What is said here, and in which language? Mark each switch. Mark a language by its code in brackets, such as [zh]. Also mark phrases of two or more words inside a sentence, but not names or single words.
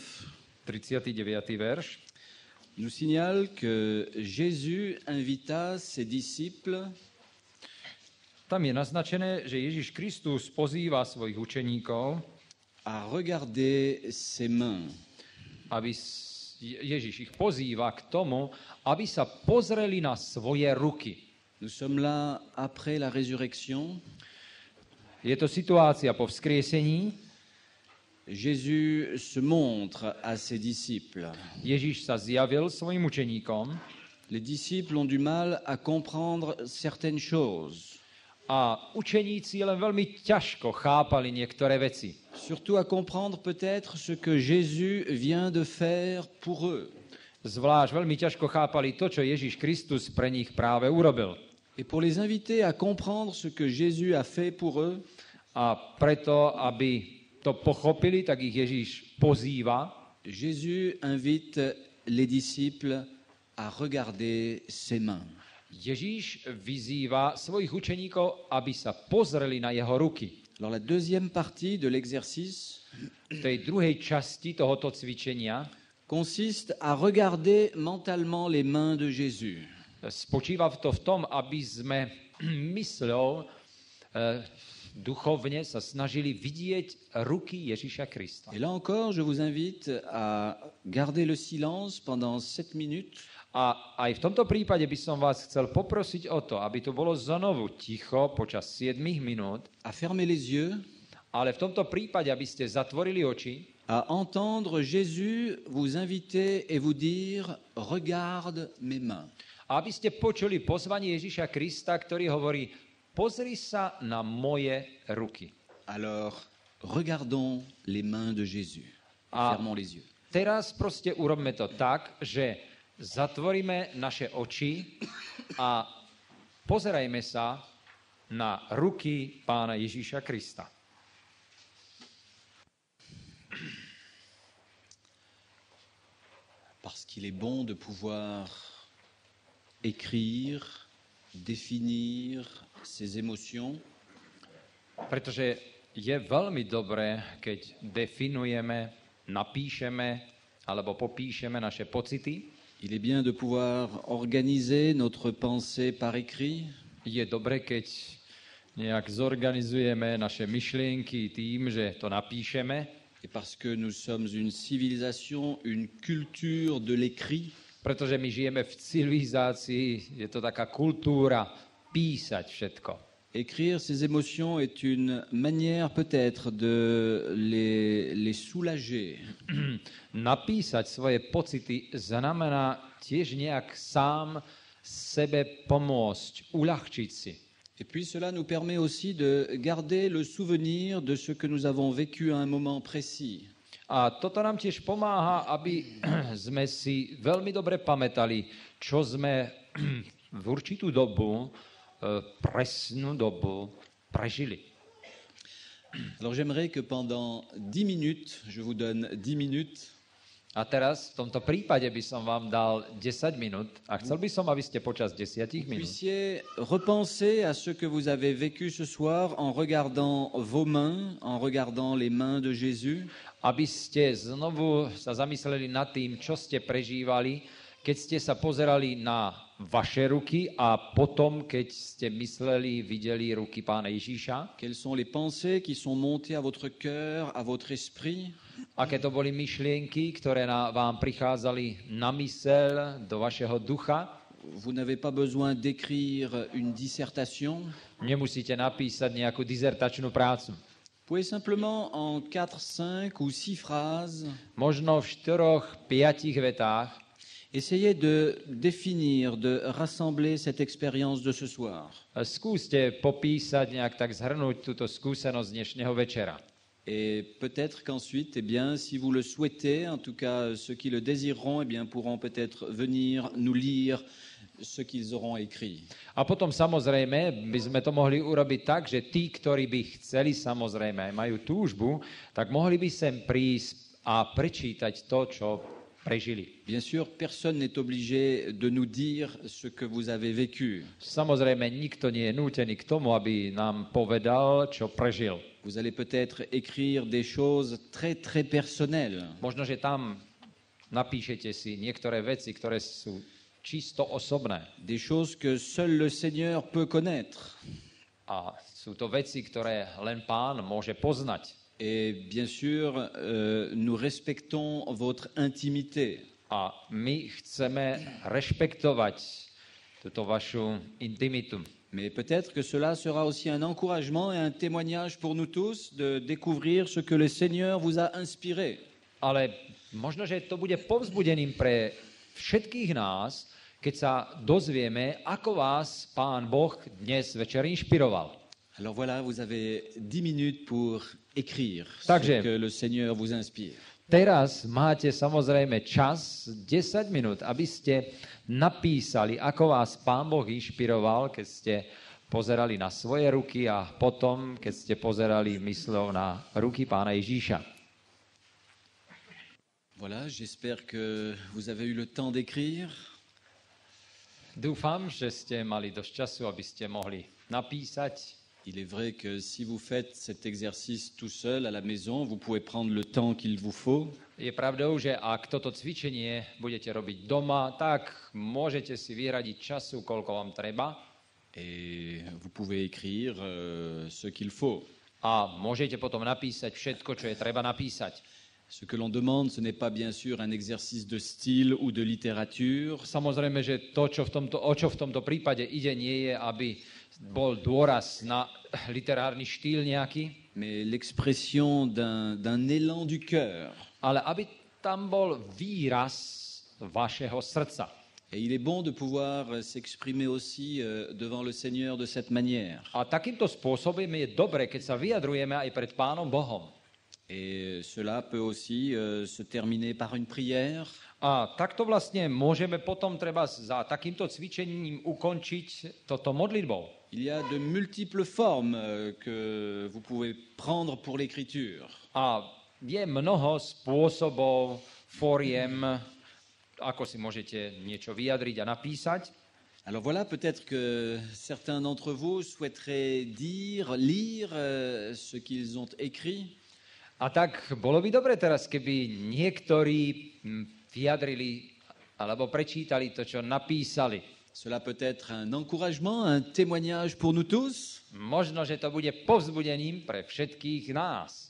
[sk] 39. verš, [fr] nous signale que Jésus invita ses disciples [sk] tam je naznačené, že Ježiš Kristus pozýva svojich učeníkov, [fr] à regarder ses mains. [sk] aby Ježiš ich pozýva k tomu, aby sa pozreli na svoje ruky. [fr] Nous sommes là après la résurrection. [sk] Je to situácia po vzkriesení. [fr] Jésus se montre à ses disciples. [sk] Ježiš sa zjavil svojim učeníkom [fr] Les disciples ont du mal à comprendre certaines choses, [sk] a učeníci len veľmi ťažko chápali niektoré veci. [fr] surtout à comprendre peut-être ce que Jésus vient de faire pour eux. [sk] Zvlášť veľmi ťažko chápali to, čo Ježiš Kristus pre nich práve urobil. [fr] Et pour les inviter à comprendre ce que Jésus a fait pour eux, [sk] A preto, aby to pochopili, tak ich Ježiš pozýva. [fr] Jésus invite les disciples à regarder ses mains. [sk] Ježíš vyzýva svojich učeníkov, aby sa pozreli na jeho ruky. [fr] Alors la deuxième partie de l'exercice [sk] V tej druhej časti tohoto cvičenia [fr] consiste à regarder mentalement les mains de Jésus. [sk] spočíva to v tom, aby sme mysľou duchovne sa snažili vidieť ruky Ježíša Krista. [fr] Et là encore, je vous invite à garder le silence pendant 7 minutes [sk] A aj v tomto prípade by som vás chcel poprosiť o to, aby to bolo znovu ticho počas 7 minút, [fr] à fermer les yeux, [sk] ale v tomto prípade, aby ste zatvorili oči [fr] à entendre Jésus vous inviter et vous dire « Regarde mes mains [sk] a aby ste počuli pozvanie Ježíša Krista, ktorý hovorí, pozri sa na moje ruky. ». [fr] Alors, regardons les mains de Jésus. Ah. Fermons les yeux. [sk] Teraz proste urobme to tak, že zatvoríme naše oči a pozerajme sa na ruky Pána Ježíša Krista. [fr] Parce qu'il est bon de pouvoir écrire, définir ses émotions, [sk] Pretože je veľmi dobré, keď definujeme, napíšeme alebo popíšeme naše pocity. [fr] il est bien de pouvoir organiser notre pensée par écrit, [sk] Je dobré, keď nejak zorganizujeme naše myšlienky tým, že to napíšeme. [fr] et parce que nous sommes une civilisation, une culture de l'écrit, [sk] Pretože my žijeme v civilizácii, je to taká kultúra písať všetko. [fr] écrire ses émotions est une manière peut-être de les soulager. [sk] Napísať svoje pocity znamená tiež nejak sám sebe pomôcť, uľahčiť si. [fr] Et puis cela nous permet aussi de garder le souvenir de ce que nous avons vécu à un moment précis. [sk] A toto nám tiež pomáha, aby sme si veľmi dobre pamätali, čo sme v určitú dobu, presnú dobu prežili. [fr] Alors j'aimerais que pendant 10 minutes, je vous donne 10 minutes, [sk] A teraz v tomto prípade by som vám dal 10 minút a chcel by som, aby ste počas 10 minút [fr] puissiez repenser à ce que vous avez vécu ce soir en regardant vos mains, en regardant les mains de Jésus, [sk] aby ste znovu sa zamysleli nad tým, čo ste prežívali, keď ste sa pozerali na vaše ruky a potom, keď ste mysleli, videli ruky Pána Ježíša. [fr] quelles sont les pensées qui sont montées à votre cœur, à votre esprit, [sk] Aké to boli myšlienky, ktoré vám prichádzali na myseľ, do vašeho ducha. [fr] Vous n'avez pas besoin d'écrire une dissertation. [sk] Nemusíte napísať nejakú dizertačnú prácu. [fr] Vous pouvez simplement en 4, 5 ou 6 phrases [sk] Možno v 4-5 vetách [fr] essayer de définir, de rassembler cette expérience de ce soir. [sk] skúste popísať, nejak tak zhrnúť túto skúsenosť dnešného večera. [fr] Et peut-être qu'ensuite, eh bien, si vous le souhaitez, en tout cas ceux qui le désireront, eh bien, pourront peut-être venir nous lire ce qu'ils auront écrit. [sk] A potom samozrejme by sme to mohli urobiť tak, že tí, ktorí by chceli, samozrejme, majú túžbu, tak mohli by sem prísť a prečítať to, čo prežili. [fr] Bien sûr, personne n'est obligé de nous dire ce que vous avez vécu. [sk] Samozrejme, nikto nie je nútený k tomu, aby nám povedal, čo prežil. [fr] Vous allez peut-être écrire des choses très, très personnelles. [sk] Možno, že tam napíšete si niektoré veci, ktoré sú čisto osobné. [fr] Des choses que seul le Seigneur peut connaître. [sk] A sú to veci, ktoré len Pán môže poznať. [fr] Et bien sûr, nous respectons votre intimité. [sk] A my chceme rešpektovať túto vašu intimitu. [fr] Mais peut-être que cela sera aussi un encouragement et un témoignage pour nous tous de découvrir ce que le Seigneur vous a inspiré. [sk] Ale možno, že to bude povzbudením pre všetkých nás, keď sa dozvieme, ako vás Pán Boh dnes večer inšpiroval. [fr] Alors voilà, vous avez 10 minutes pour écrire [sk] Takže [fr] ce que le Seigneur vous inspire. [sk] Teraz máte samozrejme čas, 10 minút, aby ste napísali, ako vás Pán Boh inšpiroval, keď ste pozerali na svoje ruky a potom, keď ste pozerali mysľou na ruky Pána Ježíša. [fr] Voilà, j'espère que vous avez eu le temps d'écrire. [sk] Dúfam, že ste mali dosť času, aby ste mohli napísať. [fr] Il est vrai que si vous faites cet exercice tout seul à la maison, vous pouvez prendre le temps qu'il vous faut. [sk] Je pravdou, že ak toto cvičenie budete robiť doma, tak môžete si vyhradiť času, koľko vám treba. [fr] Et vous pouvez écrire ce qu'il faut. [sk] A môžete potom napísať všetko, čo je treba napísať. [fr] Ce que l'on demande, ce n'est pas bien sûr un exercice de style ou de littérature. [sk] Samozrejme, že to, o čo v tomto prípade ide, nie je, aby bol dôraz na literárny štýl nejaký, [fr] Mais l'expression d'un élan du cœur. [sk] ale aby tam bol výraz vašeho srdca. [fr] Et il est bon de pouvoir s'exprimer aussi devant le Seigneur de cette manière. [sk] A takýmto spôsobom je dobre, keď sa vyjadrujeme aj pred Pánom Bohom. [fr] Et cela peut aussi se terminer par une prière. [sk] A takto vlastne môžeme potom treba za takýmto cvičením ukončiť toto modlitbou. [fr] Il y a de multiples formes que vous pouvez prendre pour l'écriture. [sk] A je mnoho spôsobov, foriem, ako si môžete niečo vyjadriť a napísať. [fr] Alors voilà, peut-être que certains d'entre vous souhaiteraient lire ce qu'ils ont écrit. [sk] A tak bolo by dobre teraz, keby niektorí vyjadrili alebo prečítali to, čo napísali. [fr] Cela peut être un encouragement, un témoignage pour nous tous. [sk] Možno, že to bude povzbudením pre všetkých nás.